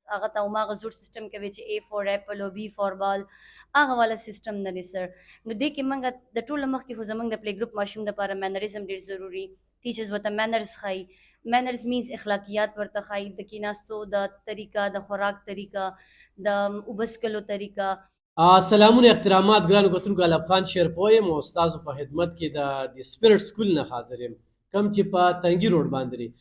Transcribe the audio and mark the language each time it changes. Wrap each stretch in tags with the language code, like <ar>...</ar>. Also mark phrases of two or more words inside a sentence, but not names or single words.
<ps>هغه ته هماغه زوړ سیسټم کوي چې</ps> <en>A for apple</en> <ps>او</ps> <en>B for ball</en> <ps>هغه والا سیسټم نه دی سر. نو دې کې موږ د ټولو مخکې خو زموږ د</ps> <en>play group</en> <ps>ماشوم دپاره مینرزم ډېر ضروري. ټیچرز ورته مینرز ښایي. مینرز مینز اخلاقیات ورته ښایي، د کیناستو د طریقه، د خوراک طریقه، د اوبه څښلو طریقه. سلامونه احترامات ګرانو کتونکو، علب خان شیرپوی یم او ستاسو په خدمت کې د سپیرټ سکول نه حاضر یم، کوم چې په تنګي روډ باندې دی.</ps>